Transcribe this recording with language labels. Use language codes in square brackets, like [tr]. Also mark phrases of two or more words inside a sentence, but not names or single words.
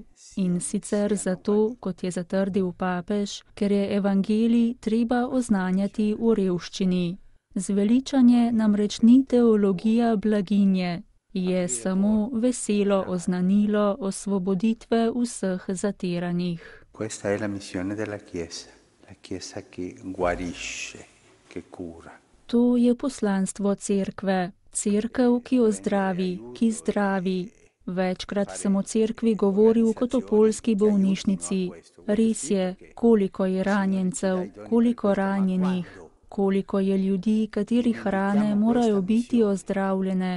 [sl] In sicer zato, kot je zatrdil papež, ker je evangelij treba oznanjati v revščini. Zveličanje namreč ni teologija blaginje, je samo veselo oznanilo osvoboditve vseh zatiranih. [it] Questa è la missione della Chiesa, la Chiesa che guarisce, che cura. [sl] To je poslanstvo cerkve, cerkev, ki ozdravi, ki zdravi. Večkrat sem o cerkvi govoril kot o poljski bolnišnici. Res je, koliko je ranjencev, koliko ranjenih, koliko je ljudi, katerih rane morajo biti ozdravljene.